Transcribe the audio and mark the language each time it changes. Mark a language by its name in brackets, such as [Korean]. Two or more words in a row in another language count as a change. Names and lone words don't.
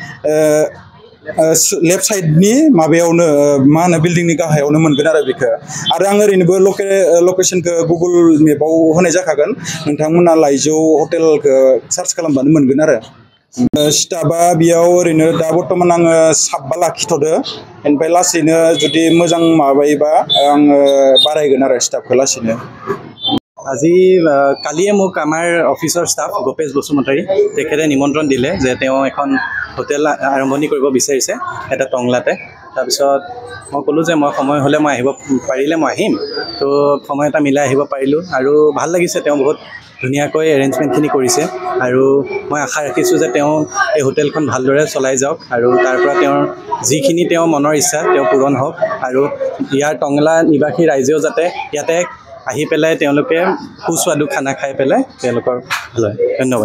[Bodo] लेफ्ट साइडनि माबायावनो मा होनो बिल्डिंनि गाहायावनो मोनगोन आरो बेखौ आरो आं ओरैनोबो लकेसनखौ गुगोल मेपाव होनाय जाखागोन नोंथांमोना लाइजौ हटेलखौ सार्च खालामबानो मोनगोन आरो स्टाफा बेयाव ओरैनो दा बर्थमान आङो 7 लाखिथ'दो ओमफ्राय लासैनो जुदि मोजां माबायोबा आङो बारायगोन आरो स्टाफखौ लासैनो [Assamese] আজি কালিয়ে মোক আমাৰ অফিচৰ ষ্টাফ গোপেশ বসুমতাৰী তেখেতে নিমন্ত্ৰণ দিলে যে তেওঁ এখন হোটেল আৰম্ভণি কৰিব বিচাৰিছে এটা টংলাতে তাৰপিছত মই ক'লোঁ যে মই সময় হ'লে মই আহিব পাৰিলে মই আহিম তো সময় এটা মিলাই আহিব পাৰিলোঁ আৰু ভাল লাগিছে তেওঁ বহুত ধুনীয়াকৈ এৰেঞ্জমেণ্টখিনি কৰিছে আৰু মই আশা ৰাখিছোঁ যে তেওঁ এই হোটেলখন ভালদৰে চলাই যাওক আৰু তাৰ পৰা তেওঁৰ যিখিনি তেওঁৰ মনৰ ইচ্ছা তেওঁ পূৰণ হওক আৰু ইয়াৰ টংলা নিবাসী ৰাইজেও যাতে ইয়াতে আহি পেলাই তেওঁলোকে সুস্বাদু খানা খাই পেলাই তেওঁলোকৰ ভাল হয় ধন্যবাদ